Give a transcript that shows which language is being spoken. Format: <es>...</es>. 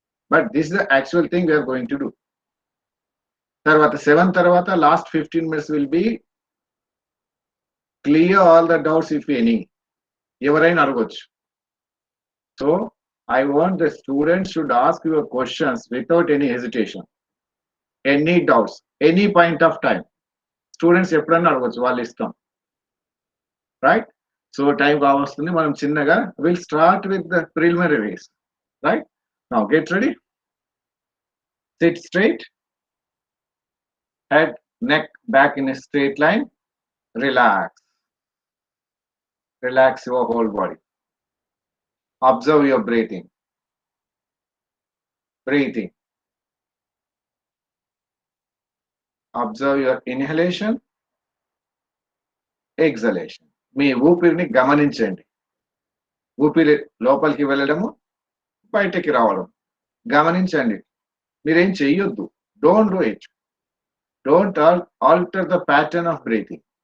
<en>But this is the actual thing we are going to do.</en> <te>Tarvata 7 tarvata</te> <en>last 15 minutes will be clear all the doubts if any.</en> <te>Evaraina aragochu.</te> <en>So I want the students should ask your questions without any hesitation. Any doubts, any point of time.</en> <te>Students ఎప్పుడన్నా అడగొచ్చు వాళ్ళ ఇష్టం.</te> <en>Right? So time</en> <te>కావస్తుంది మనం చిన్నగా</te> <en>we'll start with the preliminaries. Right? Now get ready. Sit straight. Head, neck back in a straight line. Relax. Relax your whole body. Observe your breathing. Breathing. Observe your inhalation, exhalation.</en> <te>మీ ఊపిరిని గమనించండి. ఊపిరి లోపలికి వెళ్ళడము, బయటకి రావడం గమనించండి. మీరేం చెయ్యొద్దు.</te> <en>Don't do it. Don't alter the pattern of breathing.</en>